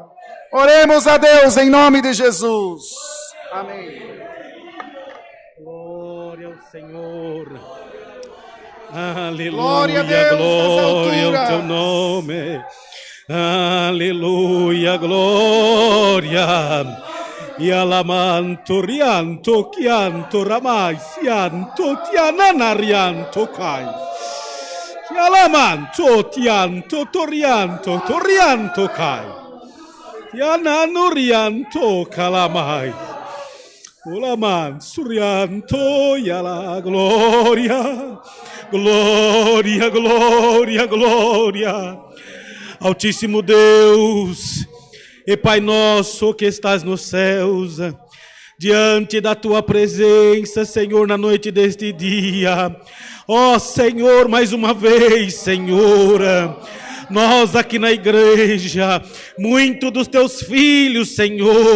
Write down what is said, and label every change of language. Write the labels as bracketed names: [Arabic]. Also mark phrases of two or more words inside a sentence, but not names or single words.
[Portuguese] Oremos a Deus em nome de Jesus. Amém. Glória ao Senhor. Aleluia, Glória a Deus, glória ao teu nome. Aleluia, glória. E alamanto, rianto, chianto, ramai, sianto, tianana, rianto, cai. E alamanto, tianto, torianto, torianto, cai. Tianano, rianto, calamai. Olaman, surianto, e ala glória. Glória, glória, glória. Altíssimo Deus e Pai nosso que estás nos céus, diante da tua presença, Senhor, na noite deste dia, ó Senhor, mais uma vez, Senhor, nós aqui na igreja, muito dos teus filhos, Senhor,